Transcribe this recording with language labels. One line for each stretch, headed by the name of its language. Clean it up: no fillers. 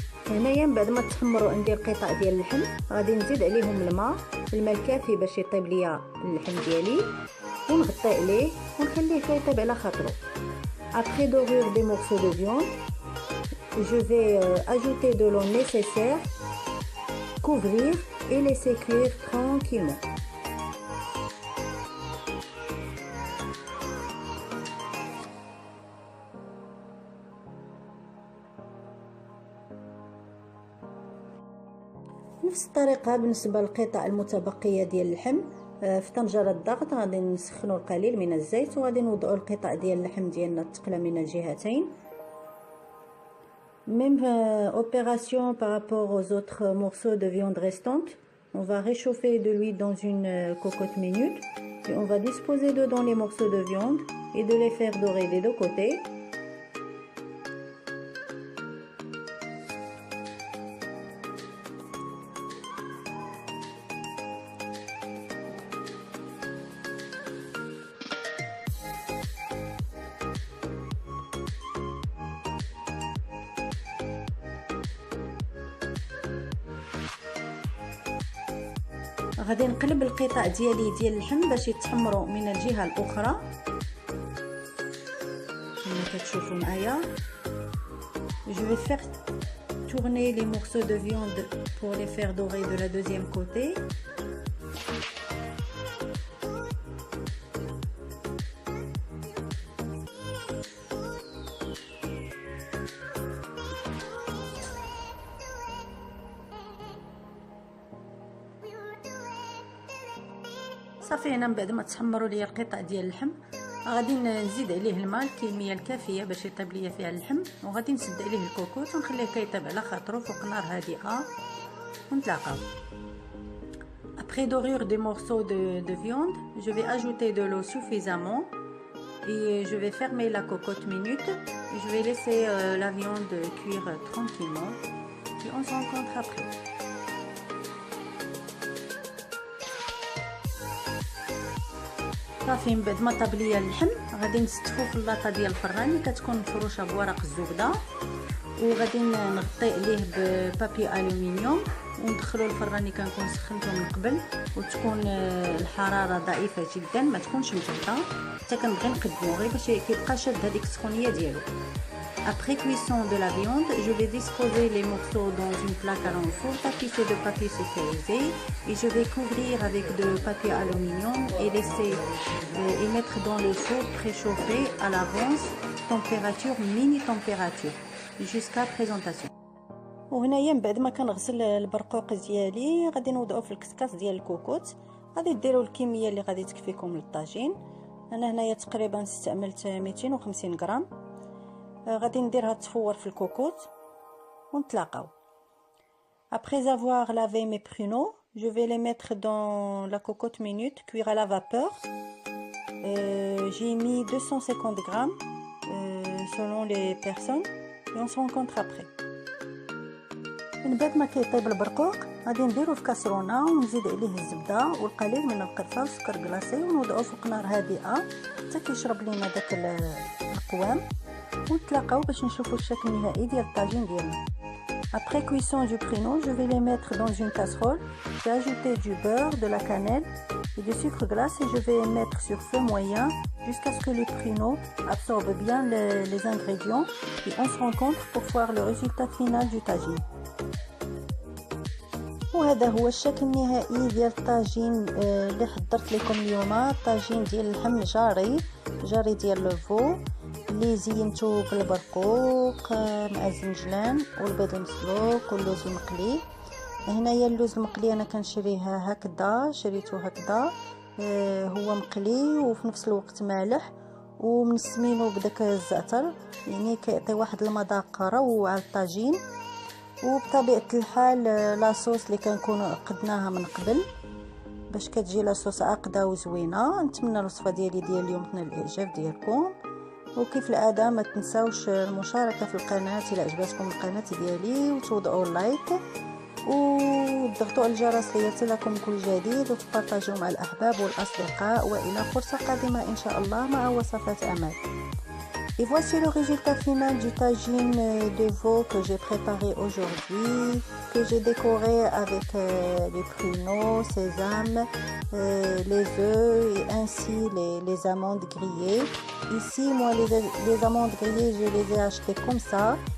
Arabic: هنايا من بعد ما تحمروا عندي القطع ديال اللحم غادي نزيد عليهم الماء الكافي باش يطيب ليا اللحم ديالي ونغطي عليه ونخليه يطيب على خاطرو.
French: Après dorure des morceaux de viande, je vais ajouter de l'eau nécessaire, couvrir et laisser cuire tranquillement.
Arabic: نفس الطريقه بالنسبه للقطع المتبقيه ديال اللحم. في طنجره الضغط غادي نسخنوا القليل من الزيت وغادي نوضعوا القطع ديال اللحم ديالنا الثقله من الجهتين.
French: Même opération par rapport aux autres morceaux de viande restantes. On va réchauffer de l'huile dans une cocotte minute et on va disposer dedans les morceaux de viande et de les faire dorer des deux côtés.
Arabic: غادي نقلب القطع ديالي ديال اللحم باش يتحمروا من الجهه الاخرى كما كتشوفوا معايا.
French: Je vais faire tourner les morceaux de viande pour les faire dorer de la deuxième côté.
Arabic: صافي هنا من بعد ما تحمروا لي القطع ديال اللحم غادي نزيد عليه الماء الكميه الكافيه باش يطيب ليا فيها اللحم وغادي نسد عليه الكوكوط ونخليه كيطيب على خاطرو فوق نار هادئه ونتلاقاو.
French: Après dorure des morceaux de viande, je vais ajouter de l'eau suffisamment et je vais fermer la cocotte minute et je vais laisser la viande cuire tranquillement et on se rencontre après.
Arabic: صافي من بعد ما طاب ليا اللحم غادي نستفو في اللاطه ديال الفران اللي كتكون مفروشه بورق الزبده وغادي نغطي عليه ببابي الومنيوم وندخلو الفران اللي كنكون سخنته من قبل وتكون الحراره ضعيفه جدا ما تكونش مجهده حتى كنبغي نقدمو غير باش كيبقى شاد هذيك السخونيه ديالو.
French: Après cuisson de la viande, je vais disposer les morceaux dans une plaque à l'enfour tapissée de papier sulfurisé et je vais couvrir avec de papier aluminium et laisser et mettre dans le four préchauffé à l'avance, température mini température jusqu'à présentation.
Arabic: وهنايا من بعد ما كنغسل البرقوق ديالي غادي نوضعو في الكسكاس ديال الكوكوط. غادي ديروا الكميه اللي غادي تكفيكم للطاجين. انا هنايا تقريبا استعملت 250 غرام. غادي نديرها تفور في الكوكوط ونتلاقاو.
French: Après avoir lavé mes pruneaux, je vais les mettre dans la cocotte minute cuire à la vapeur. J'ai mis 250 grammes selon les personnes et on se rencontre après.
Arabic: من بعد ما كيطيب البرقوق غادي نديرو في كاسرونه ونزيد عليه الزبده والقليل من القرفه والسكر كلاصي ونوضعوه فوق نار هادئه حتى كيشرب لينا داك القوام ونتلاقاو باش نشوفوا الشكل النهائي ديال الطاجين ديالنا.
French: Après cuisson du pruneau, je vais les mettre dans une casserole. J'ai ajouté du beurre, de la cannelle et du sucre glace et je vais mettre sur feu moyen jusqu'à ce que les pruneaux absorbent bien les ingrédients et on se rencontre pour voir le résultat final du tagine.
Arabic: وهذا هو الشكل النهائي ديال الطاجين اللي حضرت لكم اليوم. طاجين ديال اللحم جاري ديال لوفو اللي زينته بالبرقوق مع الزنجلان والبيض المسلوق واللوز المقلي. هنايا اللوز المقلي انا كنشريه هكذا، شريته هكذا هو مقلي وفي نفس الوقت مالح ومنسمينه بداك الزعتر، يعني كيعطي واحد المذاق روعه الطاجين. وبطبيعه الحال لاصوص اللي كنكونوا عقدناها من قبل باش كتجي لاصوص عاقده وزوينه. نتمنى الوصفه ديالي ديال اليوم تنال الاعجاب ديالكم، وكيف العاده ما تنساوش المشاركه في القناه الى عجبتكم القناه ديالي، وتوضعوا اللايك وتضغطوا على الجرس ليصلكم كل جديد، وتبارطاجوا مع الاحباب والاصدقاء. والى فرصه قادمه ان شاء الله مع وصفات امل.
French: Et voici le résultat final du tagine de veau que j'ai préparé aujourd'hui, que j'ai décoré avec les pruneaux, sésame, les œufs et ainsi les amandes grillées. Ici, moi, les amandes grillées, je les ai achetées comme ça.